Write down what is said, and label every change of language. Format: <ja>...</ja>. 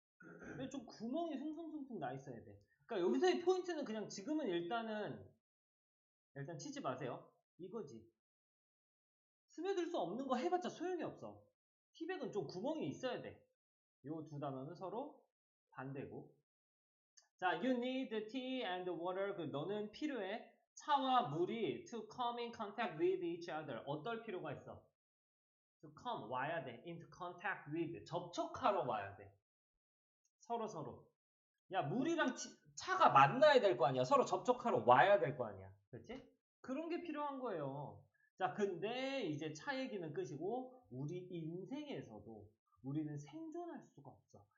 <ko>근데 좀 구멍이 숭숭숭숭 나 있어야 돼. 그러니까 여기서의 포인트는 그냥 지금은 일단 치지 마세요. 이거지. 스며들 수 없는 거 해봤자 소용이 없어. 티백은 좀 구멍이 있어야 돼. 요 두 단어는 서로 반대고.</ko> <en>자, you need tea and water.</en> <ko>너는 필요해. 차와 물이</ko> <en>to come in contact with each other.</en> <ko>어떨 필요가 있어?</ko> <en>to come,</en> <ko>와야 돼.</ko> <en>into contact with.</en> <ko>접촉하러 와야 돼. 서로. 야, 물이랑 차가 만나야 될 거 아니야. 서로 접촉하러 와야 될 거 아니야. 그렇지? 그런 게 필요한 거예요. 자, 근데 이제 차 얘기는 끝이고 우리 인생에서도 우리는 생존할 수가 없어.</ko>